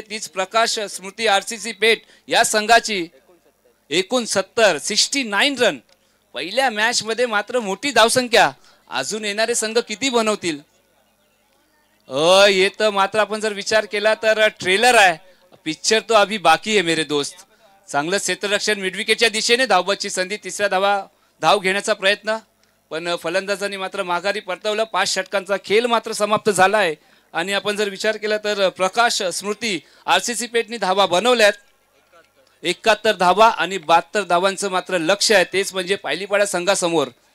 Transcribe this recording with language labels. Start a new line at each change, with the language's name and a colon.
Marathi: तीच प्रकाश स्मृती आरसीसी पेठ या संघाची 69 रन. पहिल्या मॅच मध्ये मात्र मोठी धावसंख्या. अजून येणारे संघ किती बनवतील. येतं मात्र आपण जर विचार केला तर ट्रेलर आहे.
Hindi: पिक्चर तो अभी बाकी है मेरे दोस्त.
Marathi: चांगलं क्षेत्ररक्षण मिडविकेटच्या दिशेने. धावबाची संधी, तिसऱ्या धाव घेण्याचा प्रयत्न पण फलंदाजांनी मात्र माघारी परतवलं. 5 षटकांचा खेळ मात्र समाप्त झाला आहे आणि आपण जर विचार केला तर प्रकाश स्मृती आरसीसी पेठनी धावा बनवल्यात. 71 धावा आणि 72 धावांचं मात्र लक्ष आहे. तेच म्हणजे पायलीपाडा संघासमोर.